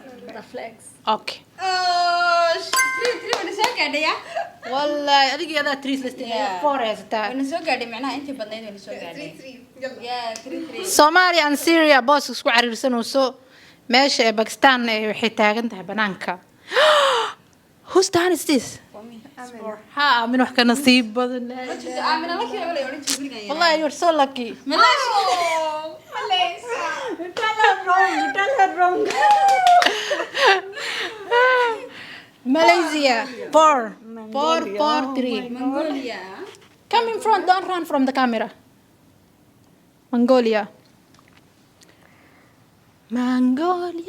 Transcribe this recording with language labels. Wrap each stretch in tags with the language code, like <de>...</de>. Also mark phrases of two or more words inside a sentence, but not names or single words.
<en>The flags. Okay.</en> <so>Oh, three wana soo gaadhay ya? Wallahi adiga yada 3 list</so> <en>Yeah.</en> <so>4 haysta. Wana soo gaadhay macnaha intii badnayd wana soo gaadhay. 3-3. Yalla.</so> <en>Yeah, 3-3.</en> <so>Somalia and Syria boss isku cariirsanayso meesha ee Pakistan ay waxay taagan tahay banaanka.</so> <en>Whose turn is this? For me.</en> <so>Ha, min wax ka nasiib badan. Aamina la kii wala oran jiray.</so> <en>Wallahi you're so lucky. Oh, Malaysia. You tell her wrong. You tell her wrong. Malaysia 4 4 3. Mongolia. Come in front, don't run from the camera. Mongolia. Mongolia.</en>